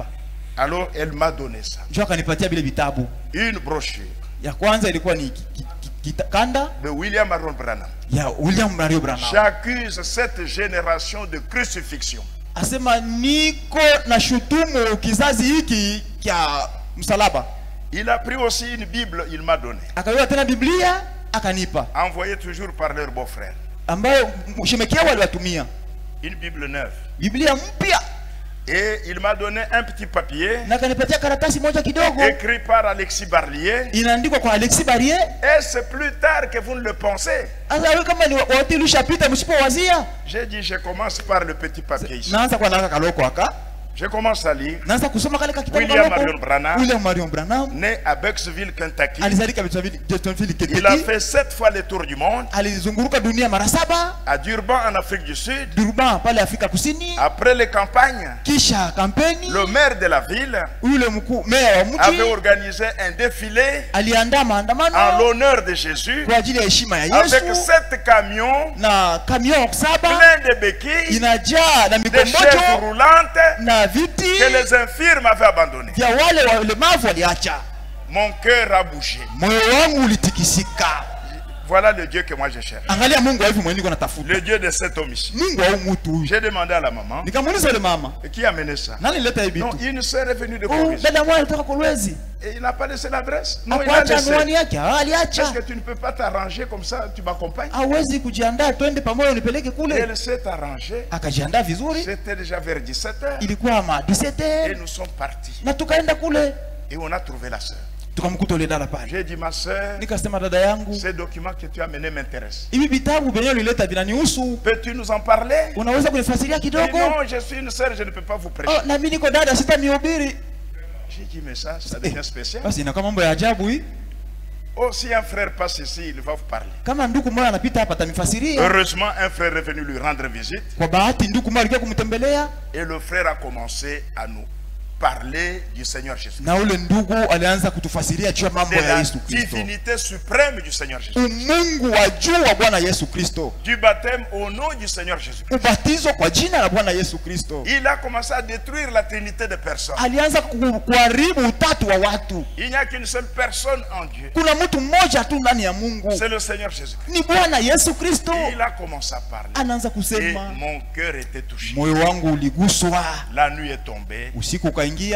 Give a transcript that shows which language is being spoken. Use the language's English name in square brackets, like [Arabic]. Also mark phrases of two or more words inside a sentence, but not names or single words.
[French] Alors elle m'a donné ça. [Swahili] Jo akanipatia vile vitabu. [French] Une brochure. [Swahili] Ya kwanza ilikuwa ni kanda [French] de William Marion Branham. [Swahili] Ya William Marion Branham. [French] J'accuse cette génération de crucifixion. [Swahili] Asema niko na shutumu kizazi hiki kia msalaba. [French] Il a pris aussi une Bible, il m'a donné. [Swahili] Akaweka tena Biblia akanipa. [French] Envoyé toujours par leur beau-frère. [Swahili] Ambayo shemekia waliwatumia. [French] Une Bible neuve. [Swahili] Biblia mpya. [French] Et il m'a donné un petit papier. [Swahili] Na kanipatia karatasi moja kidogo. [French] Écrit par Alexis Barlier. [Swahili] Inaandikwa kwa Alexis Barlier. [French] Et c'est plus tard que vous ne le pensez. [Swahili] Asa kama ni wote ulishapita msipowazia. [French] J'ai dit je commence par le petit papier ici. [Swahili] Naanza kwa naka kaloko aka. [French] Je commence à lire. [Swahili] Naanza kusoma kale kitabu William Marion Branham. William Marion Branham. [French] Né à Bucksville, Kentucky. [Swahili] Alizalika Bucksville, Kentucky. [French] Il a fait 7 fois le tour du monde. [Swahili] Alizunguruka dunia mara 7. [French] À Durban en Afrique du Sud. [Swahili] Durban pale Afrika Kusini. [French] Après les campagnes. [Swahili] Kisha kampeni. [French] Le maire de la ville. [Swahili] Ule mkuu meya wa mji [French] avait organisé un défilé. [Swahili] Aliandaa maandamano. [French] En l'honneur de Jésus. [Swahili] Kwa ajili ya heshima ya Yesu. [French] Avec 7 camions. [Swahili] Na camion 7. [French] Plein de béquilles. [Swahili] Inajaa na mikombojo. [French] Des chaises roulantes. [Swahili] Na viti. [French] Que les infirmes avaient abandonné. [Swahili] Vya wale walemavu waliacha. [French] Mon cœur a bougé. [Swahili] Moyo wangu ulitikisika. [French] Voilà le Dieu que moi je cherche. [Swahili] Angalia Mungu hivi mwenyewe niko natafuta. [French] Le Dieu de cet homme ici. [Swahili] Mungu au mtu. [French] J'ai demandé à la maman. [Swahili] Nikamuuliza ile mama. [French] Et qui a mené ça? [Swahili] Nani leta hivi? [French] Non, une sœur est venue de Kolwezi. [Swahili] Dada mmoja kutoka Kolwezi. [French] Et il n'a pas laissé l'adresse. [Swahili] Non, il a laissé. [French] Est-ce que tu ne peux pas t'arranger comme ça, tu m'accompagnes? [Swahili] Hawezi kujiandaa twende pamoja unipeleke kule. [French] Elle s'est arrangée. [Swahili] Akajiandaa vizuri. [French] C'était déjà vers 17h. [Swahili] Ilikuwa ma 17h. [French] Et nous sommes partis. [Swahili] Na tukaenda kule. [French] Et on a trouvé la sœur. [Swahili] Tukamkuta ile dada pale. [French] J'ai dit ma sœur, [Swahili] nikasema dada yangu, [French] ces documents que tu as amenés m'intéressent. [Swahili] Hivi vitabu venyewe ulileta vinanihusu. [French] Peux-tu nous en parler? [Swahili] Unaweza kunifasiria kidogo? [French] Non, je suis une sœur, je ne peux pas vous prêcher. [Swahili] Oh, na mimi niko dada sitanihubiri. [French] J'ai dit mais ça devient spécial. [Swahili] Basi inakuwa mambo ya ajabu hii. [French] Oh, si un frère passe ici, il va vous parler. [Swahili] Kama ndugu mmoja anapita hapa atanifasiria. [French] Heureusement, un frère est venu lui rendre visite. [Swahili] Kwa bahati ndugu mmoja alikuwa kumtembelea. [French] Et le frère a commencé à nous parler du Seigneur Jésus. [Swahili] Na ule ndugu alianza kutufasiria juu ya mambo ya Yesu Kristo. [French] Divinité suprême du Seigneur Jésus. [Swahili] Mungu wa juu wa Bwana Yesu Kristo. [French] Du baptême au nom du Seigneur Jésus. [Swahili] Ubatizo kwa jina la Bwana Yesu Kristo. [French] Il a commencé à détruire la trinité de personnes. [Swahili] Alianza kuharibu utatu wa watu. [French] Il n'y a qu'une seule personne en Dieu. [Swahili] Kuna mtu mmoja tu ndani ya Mungu. [French] C'est le Seigneur Jésus. [Swahili] Ni Bwana Yesu Kristo. [French] Il a commencé à parler. [Swahili] Anaanza kusema. [French] Et mon cœur était touché. [Swahili] Moyo wangu uliguswa. [French] La nuit est tombée. [Swahili] Usiku kaingia.